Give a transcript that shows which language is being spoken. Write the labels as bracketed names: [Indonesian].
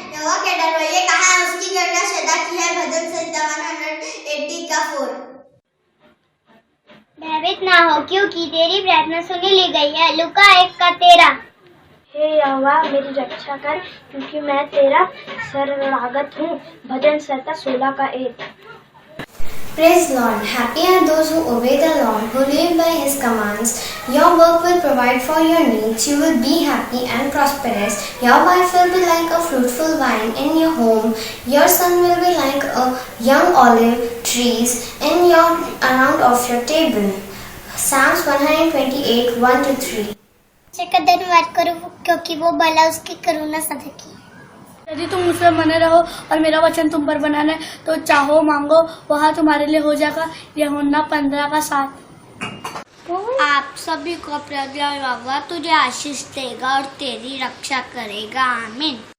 [Hindi] यहोवा के डरवैये कहा, उसकी करुणा सदा की है। भजन 180 का 4। भयभीत ना हो, क्योंकि तेरी प्रार्थना सुनी ली गई है। लूका 1 का 13। हे यहोवा मेरी रक्षा कर, क्योंकि मैं तेरा शरणागत हूँ। भजन 16 का 1। [English] Praise Lord. Happy are those who obey the Lord, who live by His commands. Your work will provide for your needs. You will be happy and prosperous. Your wife will be like a fruitful vine in your home. Your son will be like a young olive trees in your around of your table. Psalms 128 1-3. [Hindi] का धन्यवाद करो, क्योंकि वो भला उसकी करुणा सदा की। यदि तुम मुझ पर बने रहो और मेरा वचन तुम पर बना रहे, तो चाहो मांगो वहाँ तुम्हारे लिए हो जाएगा। यूहन्ना 15 का 7। आप सभी को प्रभु यहोवा तुझे आशीष देगा और तेरी रक्षा करेगा। आमीन।